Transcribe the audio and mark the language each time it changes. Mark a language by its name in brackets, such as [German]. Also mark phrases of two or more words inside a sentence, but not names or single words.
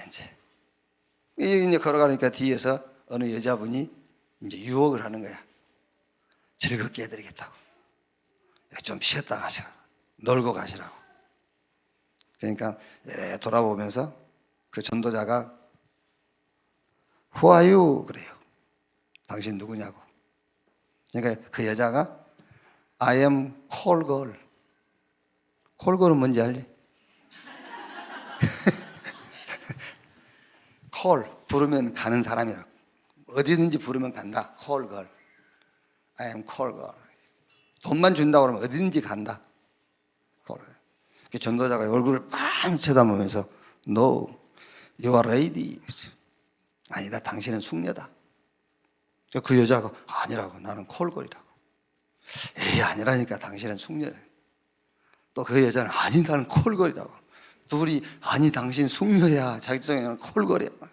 [Korean] 이제 걸어가니까 뒤에서 어느 여자분이 이제 유혹을 하는 거야. 즐겁게 해드리겠다고. 좀 쉬었다 가시라. 놀고 가시라고. 그러니까 이래 돌아보면서 그 전도자가 [English] Who are you? [Korean] 그래요. 당신 누구냐고. 그러니까 그 여자가 [English] I am call girl. call girl [Korean] 은 뭔지 알지? call 부르면 가는 사람이야. 어디든지 부르면 간다. [English] call girl. I am call girl. [Korean] 돈만 준다고 그러면 어디든지 간다. call. 전도자가 얼굴을 빤 쳐다보면서 [English] No, you are lady. [Korean] 아니다, 당신은 숙녀다. 그 여자가 아니라고, 나는 콜걸이라고. 에이, 아니라니까, 당신은 숙녀. 또 그 여자는 아니, 나는 콜걸이라고. 둘이 아니, 당신 숙녀야. 자기 쪽에는 콜걸이야.